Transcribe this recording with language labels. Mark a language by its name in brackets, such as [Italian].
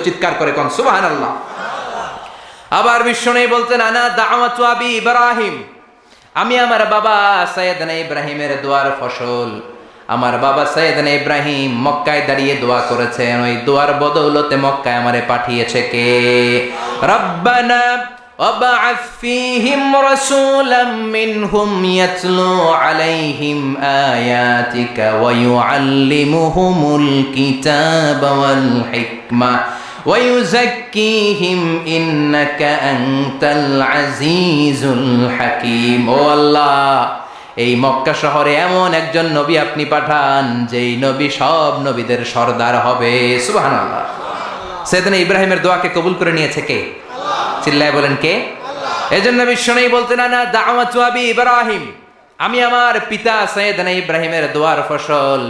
[Bangla] চিৎকার করে কোন সুবহানাল্লাহ। আবার বিশ্বনবী বলতেন, [Arabic] আনা দাওয়াতু আবি ইব্রাহিম, [Bangla] আমি আমার বাবা সাইয়েদনা ইব্রাহিমের দোয়ার ফসল। আমার বাবা সাইয়েদনা ইব্রাহিম মক্কায় দাঁড়িয়ে দোয়া করেছেন, ওই দোয়ার বদৌলতে মক্কায় আমারে পাঠিয়েছে কে? [Arabic] রব্বানা وابعث فيهم رسولا منهم يتلو عليهم آياتك ويعلمهم الكتاب والحكمة ويزكيهم إنك أنت العزيز الحكيم। [Bangla] ও আল্লাহ, এই মক্কা শহরে এমন একজন নবী আপনি পাঠান, যেই নবী সব নবীদের সর্দার হবে। সুবহানাল্লাহ। সাইয়েদনা ইব্রাহিমের দোয়াকে কবুল করে নিয়েছে কে? চিল্লায় বলেন কে? এজন্য বিশ্বনবী বলতেন, [Arabic] আনা দাওয়াতু আবি ইব্রাহিম, [Bangla] আমি আমার পিতা সাইয়েদনা ইব্রাহিমের দোয়ার ফসল।